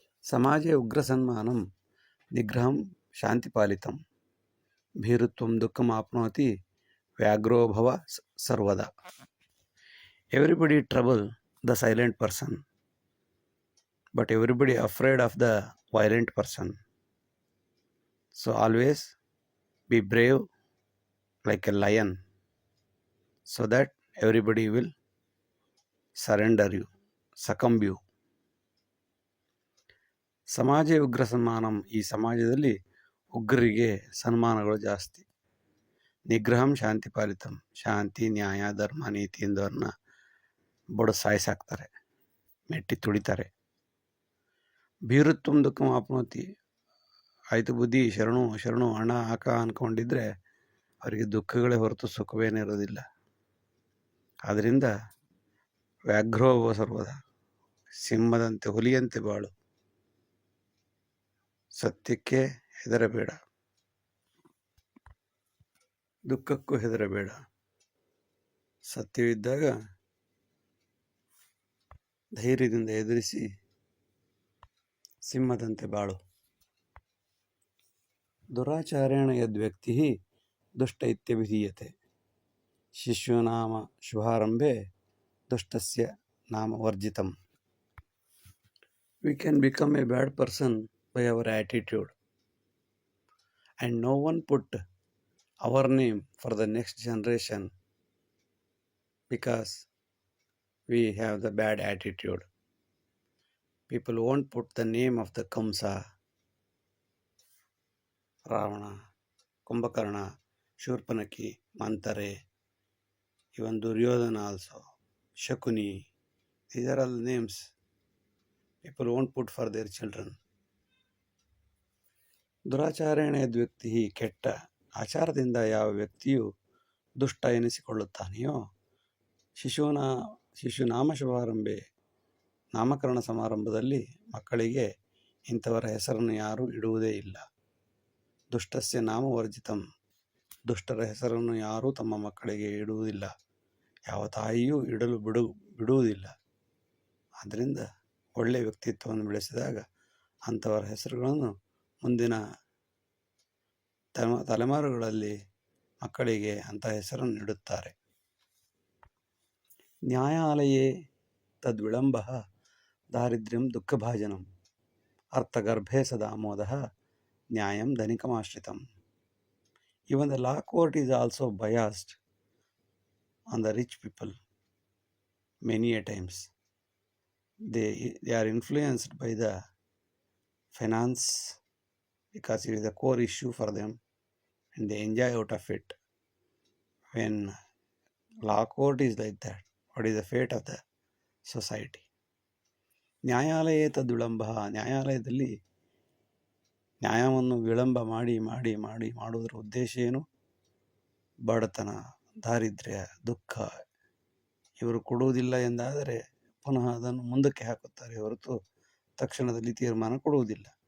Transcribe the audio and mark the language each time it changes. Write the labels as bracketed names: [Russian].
[Sanskrit] ಸಮಾಜೆ ಉಗ್ರ ಸನ್ಮಾನಂ ನಿಗ್ರಹಂ ಶಾಂತಿಪಾಲಿತಂ ಭೀರುತ್ವಂ ದುಃಖಂ ಆಪ್ನೋತಿ ವ್ಯಾಘ್ರೋಭವ ಸರ್ವದಾ. [Kannada] Everybody trouble the silent person, [English] but everybody afraid of the violent person. So always be brave like a lion, so that everybody will surrender you, succumb you. [Sanskrit] ಸಮಾಜ ಉಗ್ರ ಸನ್ಮಾನಂ, [Kannada] ಈ ಸಮಾಜದಲ್ಲಿ ಉಗ್ರರಿಗೆ ಸನ್ಮಾನಗಳು ಜಾಸ್ತಿ. [Sanskrit] ನಿಗ್ರಹಂ ಶಾಂತಿ ಪಾಲಿತಂ, [Kannada] ಶಾಂತಿ ನ್ಯಾಯ ಧರ್ಮ ನೀತಿ ಎಂದವ್ರನ್ನ ಬಡದು ಸಾಯಿಸಾಕ್ತಾರೆ, ಮೆಟ್ಟಿ ತುಳಿತಾರೆ. [Sanskrit] ಭೀರುತ್ವಂ ದುಃಖಂ ಆಪ್ನೋತಿ, [Kannada] ಆಯ್ತು ಬುದ್ಧಿ ಶರಣು ಹಣ ಹಾಕ ಅಂದ್ಕೊಂಡಿದ್ರೆ ಅವರಿಗೆ ದುಃಖಗಳೇ ಹೊರತು ಸುಖವೇನಿರೋದಿಲ್ಲ. ಆದ್ದರಿಂದ [Sanskrit] ವ್ಯಾಘ್ರೋಭವ ಸರ್ವದ, [Kannada] ಸಿಂಹದಂತೆ ಹುಲಿಯಂತೆ ಬಾಳು. ಸತ್ಯಕ್ಕೆ ಹೆದರಬೇಡ, ದುಃಖಕ್ಕೂ ಹೆದರಬೇಡ. ಸತ್ಯವಿದ್ದಾಗ ಧೈರ್ಯದಿಂದ ಎದುರಿಸಿ ಸಿಂಹದಂತೆ ಬಾಳು. [Sanskrit] ದುರಾಚಾರೇಣ ಯದ್ವ್ಯಕ್ತಿ ದುಷ್ಟ ಇತ್ಯಭಿಧೀಯತೆ, ಶಿಶುನಾಮ ಶುಭಾರಂಭೆ ದುಷ್ಟಸ್ಯ ನಾಮ ವರ್ಜಿತಂ. [English] We can become a bad person by our attitude, and no one put our name for the next generation because we have the bad attitude. People won't put the name of the Kamsa, Ravana, Kumbhakarna, Shurpanaki, Mantare, even Duryodhana also, Shakuni. These are all names people won't put for their children. [Sanskrit] ದುರಾಚಾರೇಣ ಯದ್ವ್ಯಕ್ತಿ, [Kannada] ಕೆಟ್ಟ ಆಚಾರದಿಂದ ಯಾವ ವ್ಯಕ್ತಿಯು ದುಷ್ಟ ಎನಿಸಿಕೊಳ್ಳುತ್ತಾನೆಯೋ, [Sanskrit] ಶಿಶುನಾಮ ಶುಭಾರಂಭೆ, [Kannada] ನಾಮಕರಣ ಸಮಾರಂಭದಲ್ಲಿ ಮಕ್ಕಳಿಗೆ ಇಂಥವರ ಹೆಸರನ್ನು ಯಾರೂ ಇಡುವುದೇ ಇಲ್ಲ. [Sanskrit] ದುಷ್ಟಸ್ಯ ನಾಮ ವರ್ಜಿತಂ, [Kannada] ದುಷ್ಟರ ಹೆಸರನ್ನು ಯಾರೂ ತಮ್ಮ ಮಕ್ಕಳಿಗೆ ಇಡುವುದಿಲ್ಲ, ಯಾವ ತಾಯಿಯೂ ಇಡಲು ಬಿಡುವುದಿಲ್ಲ. ಆದ್ದರಿಂದ ಒಳ್ಳೆಯ ವ್ಯಕ್ತಿತ್ವವನ್ನು ಬೆಳೆಸಿದಾಗ ಅಂಥವರ ಹೆಸರುಗಳನ್ನು ಮುಂದಿನ ತಲೆಮಾರುಗಳಲ್ಲಿ ಮಕ್ಕಳಿಗೆ ಅಂಥ ಹೆಸರನ್ನು ಇಡುತ್ತಾರೆ. [Sanskrit] ನ್ಯಾಯಾಲಯೇ ತದ್ವಿಳಂಬ ದಾರಿದ್ರ್ಯಂ ದುಃಖಭಾಜನಂ ಅರ್ಥಗರ್ಭೆ ಸದಾಮೋದಃ ನ್ಯಾಯಂ ಧನಿಕಮಾಶ್ರಿತಂ. [English] Even the law court is also biased on the rich people many a times. They are influenced by the finance because it is a core issue for them and they enjoy out of it. When law court is like that, what is the fate of the society? [Sanskrit] ನ್ಯಾಯಾಲಯ ತದ್ವಿಳಂಬ, [Kannada] ನ್ಯಾಯಾಲಯದಲ್ಲಿ ನ್ಯಾಯವನ್ನು ವಿಳಂಬ ಮಾಡುವುದರ ಉದ್ದೇಶ ಏನು? ಬಡತನ, ದಾರಿದ್ರ್ಯ, ದುಃಖ ಇವರು ಕೊಡುವುದಿಲ್ಲ ಎಂದಾದರೆ ಪುನಃ ಅದನ್ನು ಮುಂದಕ್ಕೆ ಹಾಕುತ್ತಾರೆ ಹೊರತು ತಕ್ಷಣದಲ್ಲಿ ತೀರ್ಮಾನ ಕೊಡುವುದಿಲ್ಲ.